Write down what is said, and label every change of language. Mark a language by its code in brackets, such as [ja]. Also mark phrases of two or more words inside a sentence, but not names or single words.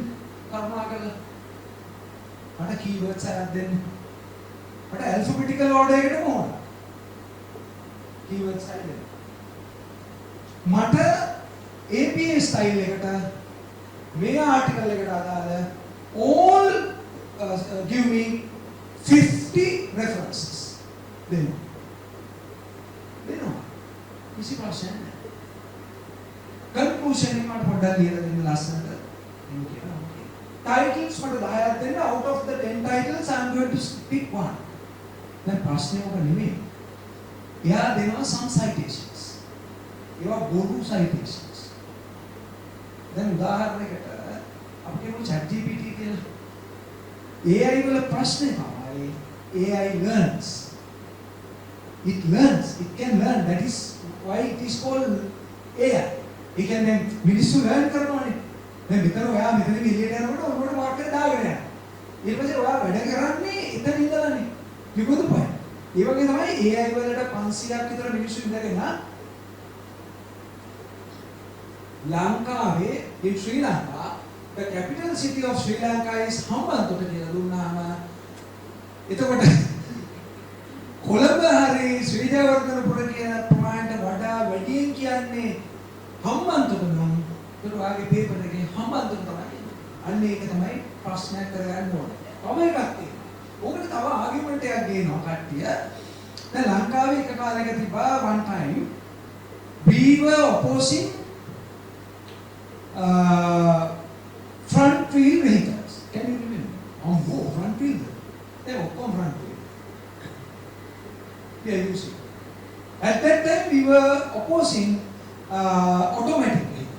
[si] කරුණාකරලා මට keywords හයක් දෙන්න. මට [en] alphabetical order [si] එකටම ඕන. keywords හයක් දෙන්න. මට APA style එකට මේ article එකට අදාළ all give me 50 references. දෙන්න. දෙනවා. කිසි ප්‍රශ්නයක් නැහැ. conclusion එක මට පොඩ්ඩක් ලියලා දෙන්න ලස්සනට. එහෙම කියනවා. Titles මට 10ක් දෙන්න. [en] Out of the 10 titles I am going to pick one. [si] දැන් ප්‍රශ්නේ මොකද නෙමෙයි. එයා දෙනවා [en] some citations. [si] ඒවා බොරු citations. දැන් උදාහරණයකට අපි කියමු ChatGPT කියලා. AI වල ප්‍රශ්නේ තමයි [en] AI learns. It learns, it can learn. That is why it is called AI. It can then මිනිස්සු learn කරනවානේ. [si] දැන් මෙතන ඔයා මෙතන එළියට යනකොට ඔන්නෝට මාක් එක දාගෙන යනවා. ඊට පස්සේ ඔයා වැඩ කරන්නේ එතන ඉඳලානේ. කිව්වද පොයි. ඒ වගේ තමයි AI වලට 500ක් විතර මිනිස්සු ඉඳගෙන ලංකාවේ [en] in Sri Lanka, the capital city of Sri Lanka is [si] හම්බන්තොට කියලා දුන්නාම එතකොට කොළඹ හරි ශ්‍රී ජයවර්ධනපුර කියන ප්‍රමාණයට වඩා වැඩියෙන් කියන්නේ හම්බන්තොට නම් ඒක වාගේ පේපර් එකේ හම්බන්තොට තමයි. අන්න ඒක තමයි ප්‍රශ්නයක් කරගන්න ඕනේ. තව එකක් තියෙනවා. ඕකට තව ආගියුමන්ට් එකක් ගේනවා කට්ටිය. දැන් ලංකාවේ එක කාලයක තිබා [en] one time we were opposing front wheel vehicles. Can you remember? Front wheel. They were front wheel. Yeah, you see. At that time, we were opposing automatic vehicles.